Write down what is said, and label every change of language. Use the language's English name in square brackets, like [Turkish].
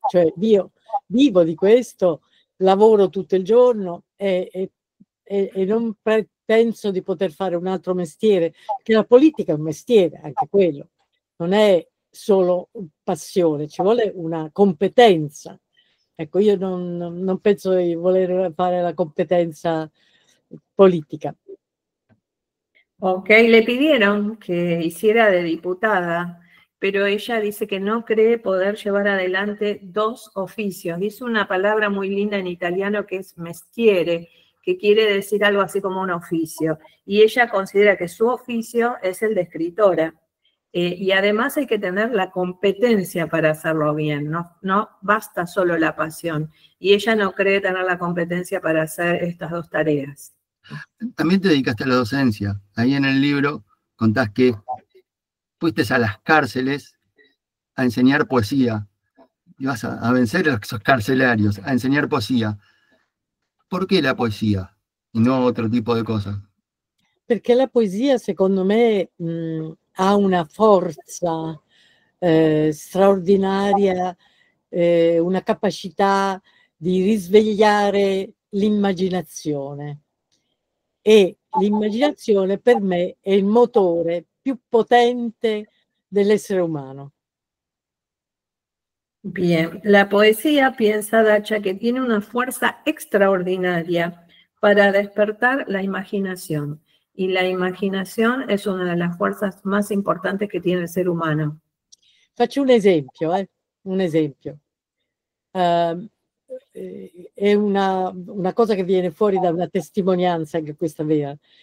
[Italian] Cioè io vivo di questo, lavoro tutto il giorno e non penso di poter fare un altro mestiere, che la politica è un mestiere, anche quello. Non è solo passione, ci vuole una competenza. Ecco, io non penso di voler fare la competenza política. [Spanish] Ok, le pidieron que hiciera de diputada, pero ella dice que no cree poder llevar adelante dos oficios. Dice una palabra muy linda en italiano que es mestiere, que quiere decir algo así como un oficio. Y ella considera que su oficio es el de escritora. Y además hay que tener la competencia para hacerlo bien, no basta solo la pasión. Y ella no cree tener la competencia para hacer estas dos tareas. También te dedicaste a la docencia. Ahí en el libro contás que fuiste a las cárceles a enseñar poesía. Ibas a vencer a esos carcelarios, a enseñar poesía. ¿Por qué la poesía y no otro tipo de cosas? [Italian] Perché la poesia, secondo me, ha una forza straordinaria, una capacità di risvegliare l'immaginazione. E l'immaginazione per me è il motore più potente dell'essere umano. [Spanish] Bien, la poesía, piensa Dacha, que tiene una fuerza extraordinaria para despertar la imaginación. Y la imaginación es una de las fuerzas más importantes que tiene el ser humano. [Italian] Faccio un esempio, un esempio. È una cosa che viene fuori da una testimonianza, anche questa vera.